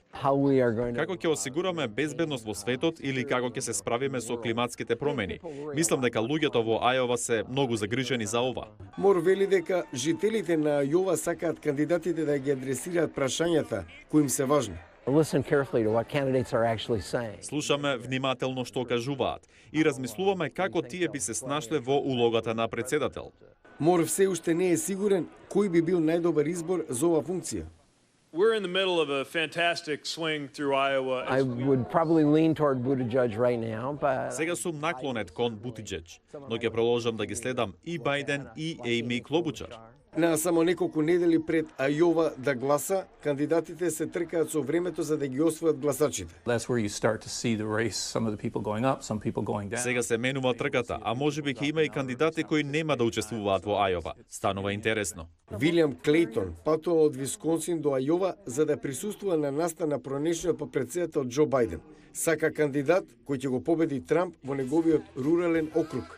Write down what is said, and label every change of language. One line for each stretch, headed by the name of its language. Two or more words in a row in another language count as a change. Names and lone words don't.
Macedonian: Како ќе осигураме безбедност во светот или како ќе се справиме со климатските промени? Мислам дека луѓето во Ајова се многу загрижени за ова. Мор вели дека жителите на Ајова сакаат кандидатите да ги адресираат прашањата кои им се важни.
English: Listen carefully to what candidates are actually saying.
Macedonian: Слушаме внимателно што кажуваат и размислуваме како тие би се снашле во улогата на председател. Мор все уште не е сигурен кој би бил најдобар избор за оваа функција.
English: We're in the middle of a fantastic swing through Iowa. I would probably lean toward Buttigieg right now, but
Macedonian: Сега сум наклонет кон Бутиџеџ, но ќе продолжам да ги следам и Бајден и Ејми Клобучар. На само неколку недели пред Ајова да гласа, кандидатите се тркаат со времето за да ги освојат гласачите.
English: That's where you start to see the race, some of the people going up, some people going down.
Macedonian: Сега се менува трката, а можеби ќе има и кандидати кои нема да учествуваат во Ајова. Станува интересно. Вилијам Клейтон патува од Висконсин до Ајова за да присуствува на настана пронешниот по председател Џо Бајден. Сака кандидат кој ќе го победи Трамп во неговиот рурален округ.